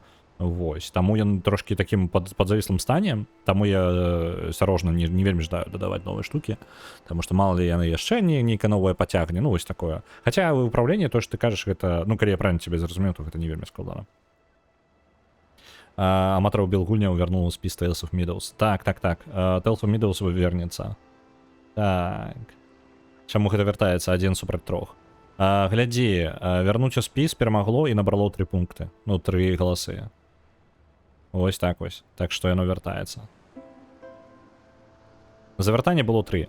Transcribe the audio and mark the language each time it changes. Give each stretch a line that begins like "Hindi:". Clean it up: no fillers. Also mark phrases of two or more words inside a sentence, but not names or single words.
Belarusian: Вось, таму ён трошки такім падзавіслым стане, таму я асцярожна не вельмі жадаю дадаваць новыя штукі, таму што
Russian: мала ли
Belarusian: яны яшчэ нейкае новае пацягне, вось такое. Хаця ўпраўленне, то, што ты кажаш, гэта, калі я
Russian: правильно тебе
Belarusian: зразумеў, то гэта не вельмі складана. Аматараў білгульняў вярнуў спіс Tales of Meadows. Так. Tales of Meadows вернецца. Так. Чаму гэта вяртаецца 1 супраць 3? Глядзі, вярнуць у спіс перамагло і набрало 3 пункты. 3 галасы. Ось так вось. Так што яно вяртаецца. Завяртанне было 3.